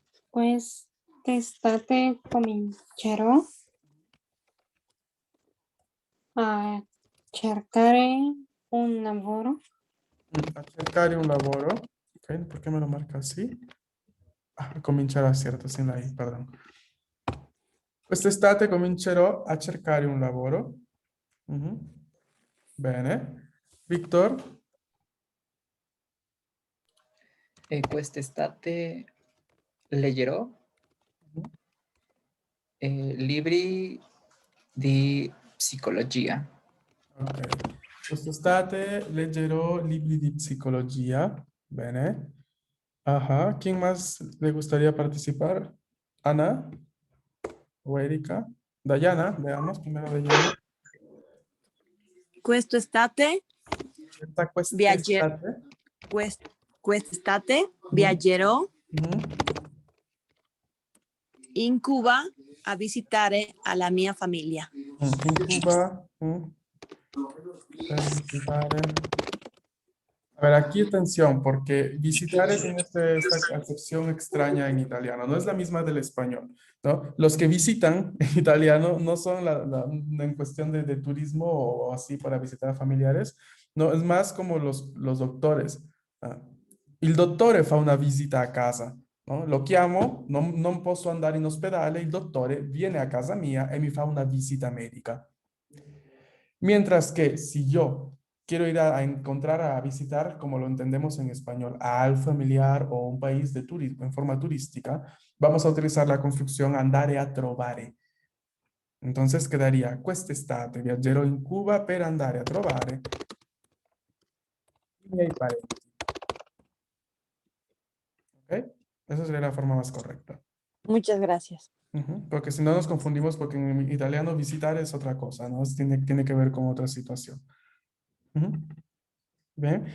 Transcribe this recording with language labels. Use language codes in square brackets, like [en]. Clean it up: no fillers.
[it] Quest'estate comincerò a cercare un lavoro. A cercare un lavoro. [es] Ok, ¿por qué me lo marca así? Comincerà, cierto, sin la I, perdón. [it] Quest'estate comincerò a cercare un lavoro. Mhm. Bene. Víctor, Quest'estate leggerò libri di psicologia. ok. Quest'estate leggerò libri di psicologia. Bene. Ajá. [es] ¿Quién más le gustaría participar? Ana o Erika. Dayana, veamos primero Dayana. [it] Quest'estate [es] Está [it] viagge- quest'estate. quest'estate Ujú, viaggerò ujú. in Cuba a visitare alla mia famiglia. [es] En Cuba. Visitare. A ver, aquí atención, porque visitare tiene esta acepción extraña en italiano, no es la misma del español, ¿no? Los que visitan en italiano no son en cuestión de turismo o así para visitar a familiares, no, es más como los doctores. [it] Ah, il dottore fa una visita a casa, no? Lo chiamo, non posso andare in ospedale, il dottore viene a casa mia e mi fa una visita médica. [es] Mientras que si yo quiero ir a encontrar, a visitar, como lo entendemos en español, a al familiar o un país de turismo en forma turística, vamos a utilizar la construcción [it] andare a trovare. [es] Entonces quedaría [it] quest'estate viaggerò in Cuba per andare a trovare i miei parenti. [es] ¿Ok? Esa sería la forma más correcta. Muchas gracias. Ujú. Porque si no nos confundimos, porque en italiano visitar es otra cosa, ¿no? Tiene que ver con otra situación. Ujú. Bien.